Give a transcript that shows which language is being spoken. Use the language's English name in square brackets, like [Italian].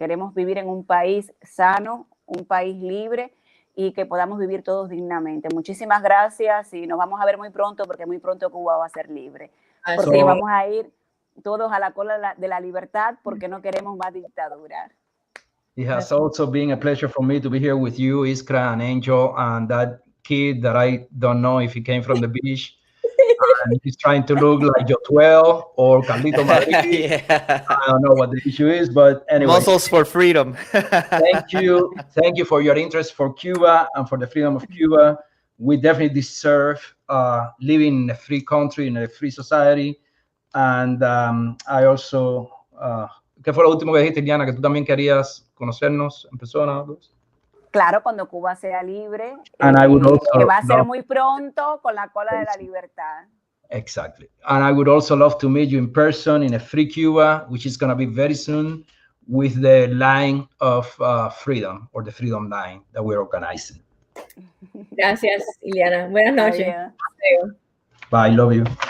[Spanish] Queremos vivir en un país sano, un país libre y que podamos vivir todos dignamente. Muchísimas gracias y nos vamos a ver muy pronto, porque muy pronto Cuba va a ser libre. Porque vamos a ir todos a la cola de la libertad, porque no queremos más dictadura. [English] It has also been a pleasure for me to be here with you, Iskra and Angel, and that kid that I don't know if he came from the beach. And he's trying to look like Jotuel or Carlito Madrid. Yeah. I don't know what the issue is, but anyway. Muscles for freedom. Thank you for your interest for Cuba and for the freedom of Cuba. We definitely deserve living in a free country, in a free society. And I also, [Spanish] ¿qué fue lo último que dijiste, Iliana? Que tú también querías conocernos en persona. Claro, cuando Cuba sea libre, que va a ser muy pronto, con la cola de la libertad. [English] Exactly. And I would also love to meet you in person in a free Cuba, which is going to be very soon, with the line of freedom, or the Freedom Line that we're organizing. [Spanish] Gracias, Iliana. Buenas noches. [English] Bye, love you.